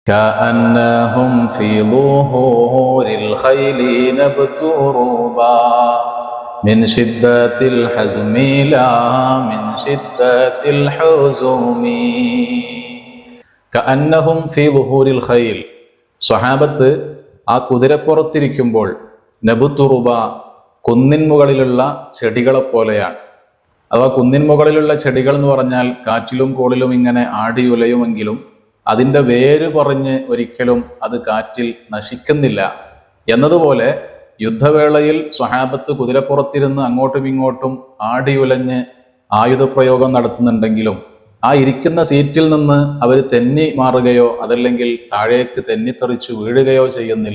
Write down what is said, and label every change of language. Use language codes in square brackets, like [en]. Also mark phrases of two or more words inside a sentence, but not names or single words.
[ar] كأنهم في ظهور الخيل نبتوا ربا من شدة الحزم لا من شدة الحزم كأنهم في ظهور الخيل [ml] സ്വഹാബത്ത് ആ കുതിരപ്പുറത്തിരിക്കുമ്പോൾ നബുത്തുറുബ കുന്നിൻ മുകളിലുള്ള ചെടികളെ പോലെയാണ്. അഥവാ കുന്നിൻ മുകളിലുള്ള ചെടികൾ എന്ന് പറഞ്ഞാൽ കാറ്റിലും കോളിലും ഇങ്ങനെ ആടിയുലയുമെങ്കിലും അതിൻ്റെ വേര് പറഞ്ഞ് ഒരിക്കലും അത് കാറ്റിൽ നശിക്കുന്നില്ല എന്നതുപോലെ യുദ്ധവേളയിൽ സ്വഹാബത്ത് കുതിരപ്പുറത്തിരുന്ന് അങ്ങോട്ടും ഇങ്ങോട്ടും ആടിയുലഞ്ഞ് ആയുധപ്രയോഗം നടത്തുന്നുണ്ടെങ്കിലും ആ ഇരിക്കുന്ന സീറ്റിൽ നിന്ന് അവർ തെന്നി മാറുകയോ അതല്ലെങ്കിൽ താഴേക്ക് തെന്നിത്തെറിച്ചു വീഴുകയോ ചെയ്യുന്നില്ല.